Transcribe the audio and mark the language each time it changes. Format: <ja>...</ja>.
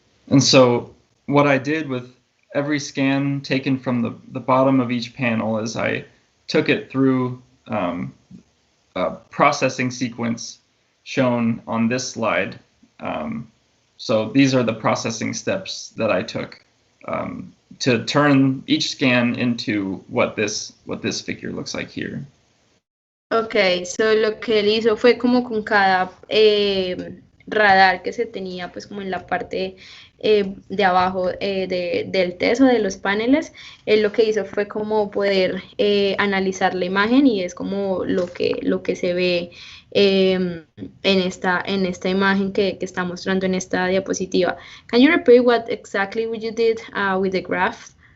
<en>And so what I did with every scan taken from the bottom of each panel is I took it through a processing sequence shown on this slide. So these are the processing steps that I took to turn each scan into what this figure looks like here.</en> <es>Ok, so lo que él hizo fue como con cada radar que se tenía pues como en la parte de abajo del teso de los paneles, él lo que hizo fue como poder analizar la imagen y es como lo que se ve en esta imagen que está mostrando en esta diapositiva.</es> <en>Can you repeat what exactly you did with the graph?</en>